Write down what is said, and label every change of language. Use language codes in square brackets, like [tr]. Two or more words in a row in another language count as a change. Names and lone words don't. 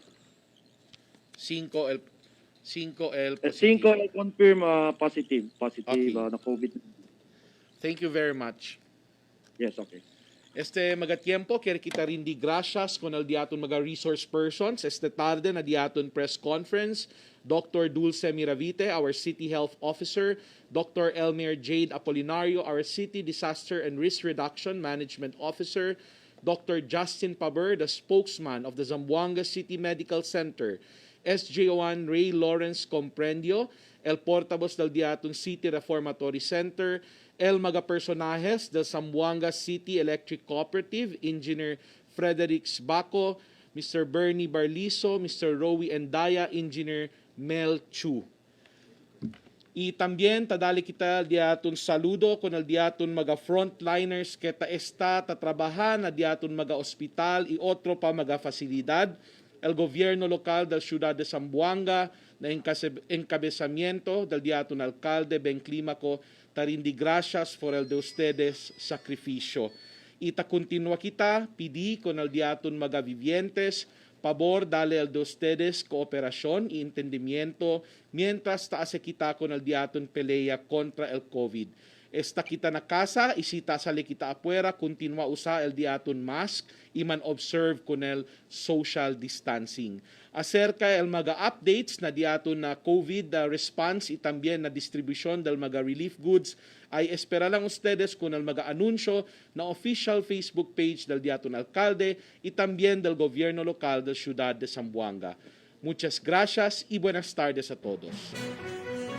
[cbk] 5 el positivo. 5 el confirm positive [en] Okay. [cbk] na COVID. [en] Thank you very much. Yes, okay. [cbk] Magatiempo, quiere kita rin di gracias con el diaton mga resource persons. Tarde na diaton press conference, Dr. [en] Dulce Miravite, our City Health Officer, Dr. Elmer Jade Apolinario, our City Disaster and Risk Reduction Management Officer, Dr. Justin Paber, the spokesman of the Zamboanga City Medical Center, SJ1 Ray Lawrence Comprendio, [cbk] el portavoz del diaton City Reformatory Center, el mga personajes del Zamboanga City Electric Cooperative, Engineer Frederick Baco, Mr. Bernie Barliso, Mr. Rowie Endaya, Engineer Mel Chu. Y también tadali kita diaton saludo con el diaton mga frontliners que tatrabahan na diaton mga ospital y otro pa mga fasilidad, el gobierno local del ciudad de Zamboanga na encabezamiento del diaton alcalde Ben Climaco, tarindi gracias por el de ustedes sacrificio. Ita continua kita, pidi con el diaton mga vivientes, pabor dale el de ustedes cooperación y entendimiento mientras taase kita con el diaton pelea contra el Covid. Esta kita na casa, isita sa kita afuera, continua usa el diaton mask, iman observe kunel [en] social distancing. [cbk] Acerca el mga updates na diaton na [en] COVID response [cbk] y también na distribution del mga [en] relief goods, [cbk] ay espera lang ustedes con el mga anunsyo na official Facebook page del diaton alcalde y también del gobierno local del ciudad de Zamboanga. Muchas gracias y buenas tardes a todos.